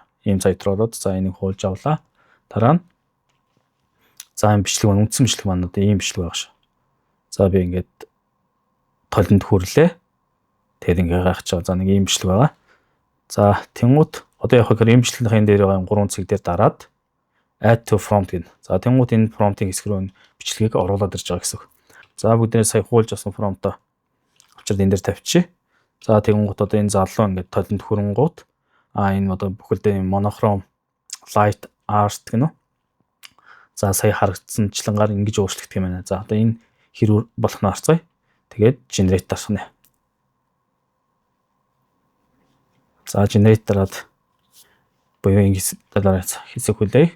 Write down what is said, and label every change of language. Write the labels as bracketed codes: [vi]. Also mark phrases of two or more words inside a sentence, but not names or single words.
[mn] Ийм сайт руу ороод за энийг хуулж авлаа. Дараа нь за энэ бичлэг маань үндсэн бичлэг маань одоо ийм бичлэг байгаа ш. За би ингээд толинд хүрлээ. Тэгээд ингээ гайхаж байгаа. За нэг ийм бичлэг байгаа. За тэнгуут одоо яг хөр ийм бичлэгний дээр байгаа 3 цэг дээр дараад [en] add to prompt [mn] гэнэ. За тэнгуут энэ промптын хэсэг рүү бичлэгийг оруулаад ирж байгаа гэсэн үг. За бүгдээ сая хуулж авсан промптоо авчирд энэ дээр тавьчих. За тэнгуут одоо энэ залуу ингээд толинд хүрэнгуут энэ одоо бүхэлдээ [en] monochrome light art [mn] гэнэ. За сая харагдсанчлангаар ингэж өөрчлөгдөх юм байна. За одоо энэ хэрэг болох нь харцгаая. Тэгээд generate дарахна. За generate дараад буюу ингэ дараа хэсэг хүлээе.